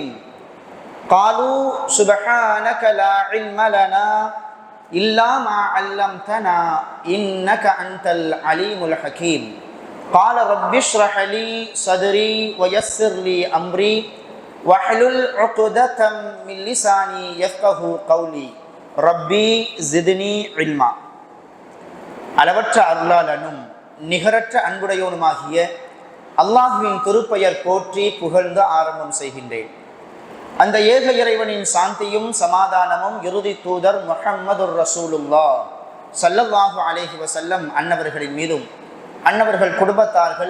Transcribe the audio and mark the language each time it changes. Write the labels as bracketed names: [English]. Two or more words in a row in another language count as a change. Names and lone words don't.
[Arabic] قالوا سبحانك لا علم لنا إلا ما علمتنا إنك أنت العليم الحكيم. قال رب اشرح لي صدري ويسر لي أمري واحلل عقدة من لساني يفقه قولي ربي زدني علما. [Tamil] அளவற்ற அருளாளனும் நிகரற்ற அன்புடையோனுமாகிய அல்லாஹுவின் திருப்பெயர் போற்றி புகழ்ந்து ஆரம்பம் செய்கின்றேன். அந்த ஏக இறைவனின் சாந்தியும் சமாதானமும் இறுதி தூதர் [Arabic] محمد رسول الله صلى الله عليه وسلم [Tamil] அன்னவர்களின் மீதும் அன்னவர்கள் குடும்பத்தார்கள்,